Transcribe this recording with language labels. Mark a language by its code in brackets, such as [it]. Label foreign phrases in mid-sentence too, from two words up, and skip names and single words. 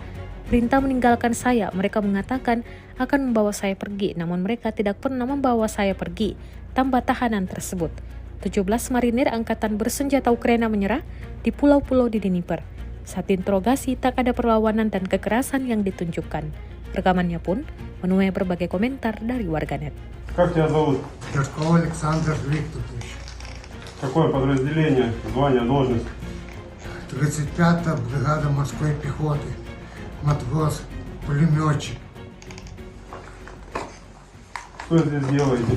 [id] Perintah meninggalkan saya, mereka mengatakan akan membawa saya pergi, namun mereka tidak pernah membawa saya pergi, tambah tahanan tersebut. 17 marinir angkatan bersenjata Ukraina menyerah di pulau-pulau di Dnipro. Saat interogasi, tak ada perlawanan dan kekerasan yang ditunjukkan. Rekamannya pun menuai berbagai komentar dari warganet. [ru] Как тебя зовут? Пешков Александр Викторович. Какое подразделение, звание, должность? 35-я бригада морской пехоты. Матрос, пулеметчик. Что здесь делаете?